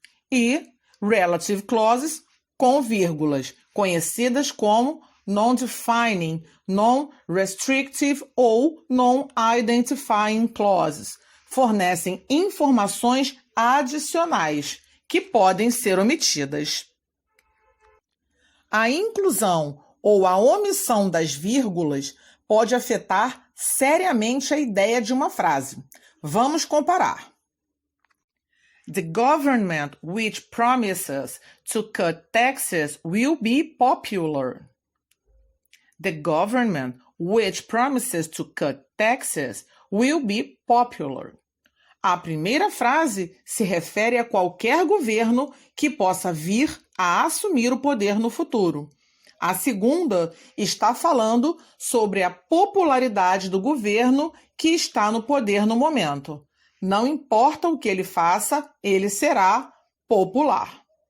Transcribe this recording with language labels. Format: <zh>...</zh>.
<pt>E relative clauses com vírgulas, conhecidas como non-defining, non-restrictive ou non-identifying clauses, fornecem informações adicionais que podem ser omitidas. A inclusão ou a omissão das vírgulas pode afetar seriamente a ideia de uma frase. Vamos comparar.</pt> <en>The government which promises to cut taxes will be popular. The government which promises to cut taxes will be popular.</en> <pt>A primeira frase se refere a qualquer governo que possa vir a assumir o poder no futuro. A segunda está falando sobre a popularidade do governo que está no poder no momento. Não importa o que ele faça, ele será popular.</pt>